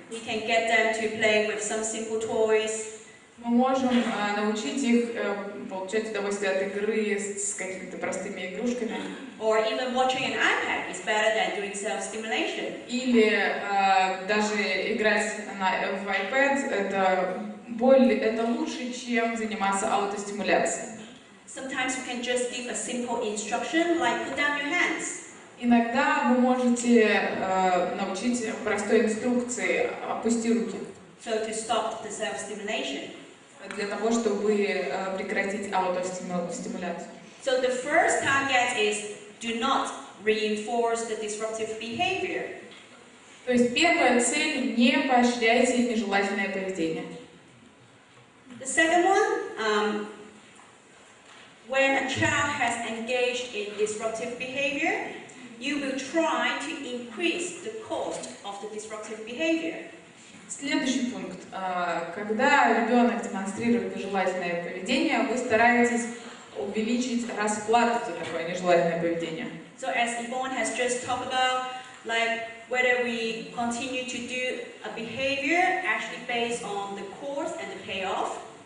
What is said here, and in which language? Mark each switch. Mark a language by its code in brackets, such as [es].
[en] We can get them to play with some simple toys. [ru] Мы можем научить их получать удовольствие от игры с какими-то простыми игрушками. [en] Or even watching an iPad is better than doing self-stimulation. [ru] Или даже играть в iPad это лучше, чем заниматься аутостимуляцией. [en] Sometimes you can just give a simple instruction like put down your hands. [ru] Иногда вы можете научить простой инструкции «опусти руки». [en] So to stop the self-stimulation. [ru] Для того, чтобы прекратить аутостимуляцию. [en] So the first target is do not reinforce the disruptive behavior. [ru] То есть первая цель — не поощряйте нежелательное поведение. [en] The second one, when a child has engaged in disruptive behavior, you will try to increase the cost of the disruptive behavior. [ru] Следующий пункт. Когда ребенок демонстрирует нежелательное поведение, вы стараетесь увеличить расплату за такое нежелательное поведение. [en] So as Yvonne has just talked about, like whether we continue to do a behavior actually based on the cost and the payoff.